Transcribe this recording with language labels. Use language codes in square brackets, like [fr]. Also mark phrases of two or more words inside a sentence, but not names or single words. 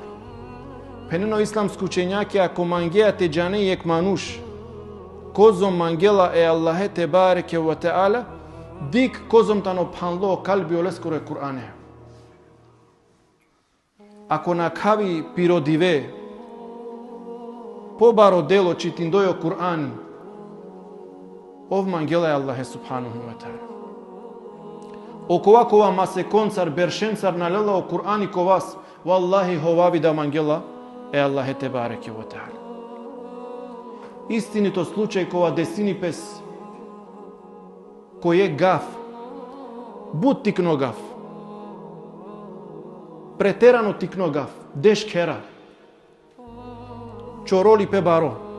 [rom] Пенено исламску учењаки ако мангеја те џане ек мануш, козо мангела е Аллахе [ar] تبارك وتعالى, [rom] дик козом тано панло калби олескоро е Кур'ане. Ако накави пиродиве, побаро дело читиндојо Кур'ани, ов мангела е Аллахе [ar] سبحانه وتعالى. [rom] Окова масе концар бершенцар налела о Кур'ани ко вас, валлахи ховави да мангела е Аллахе [ar] تبارك وتعالى. [mk] Истинито случај [rom] кова десини пес, кој е гаф, бут тикно гаф, претерано тикно гаф, деш кера, чороли пе баро.